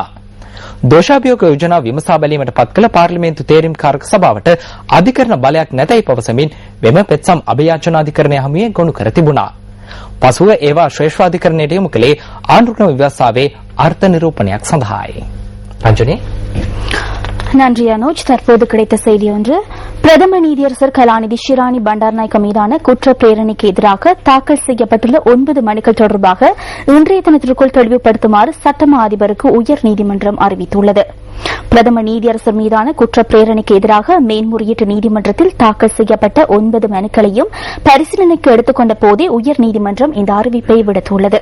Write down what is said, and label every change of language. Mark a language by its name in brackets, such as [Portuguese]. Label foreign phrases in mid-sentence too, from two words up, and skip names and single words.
[Sinhala] දෝෂාභියෝග යෝජනා විමසා බැලීමට පත් කළ පාර්ලිමේන්තු තේරීම්කාරක සභාවට අධිකරණ බලයක් නැතයි පවසමින් මෙම පෙත්සම් අභියාචනාධිකරණය හමුවේ ගොනු කර තිබුණා. පසුව ඒවා ශ්‍රේෂ්ඨාධිකරණයට යොමු කළේ ආණ්ඩුක්‍රම ව්‍යවස්ථාවේ අර්ථ නිරූපණයක් සඳහායි. රංජනී [Tamil] நன்றி அனோஜ். தற்போது கிடைத்த செய்தி ஒன்று. பிரதம நீதியரசர் கலாநிதி ஷிராணி பண்டார்நாயக்க மீதான குற்ற பிரேரணைக்கு எதிராக தாக்கல் செய்யப்பட்டுள்ள 9 மனுக்கள் தொடர்பாக இன்றைய தினத்திற்குள் தெளிவுபடுத்துமாறு சட்டமா அதிபருக்கு உயர்நீதிமன்றம் அறிவித்துள்ளது. பிரதம நீதியரசர் மீதான குற்ற பிரேரணைக்கு எதிராக மேன்முறையீட்டு நீதிமன்றத்தில் தாக்கல் செய்யப்பட்ட 9 மனுக்களையும் பரிசீலனைக்கு எடுத்துக்கொண்ட போதே உயர்நீதிமன்றம் இந்த அறிவிப்பை விடுத்துள்ளது.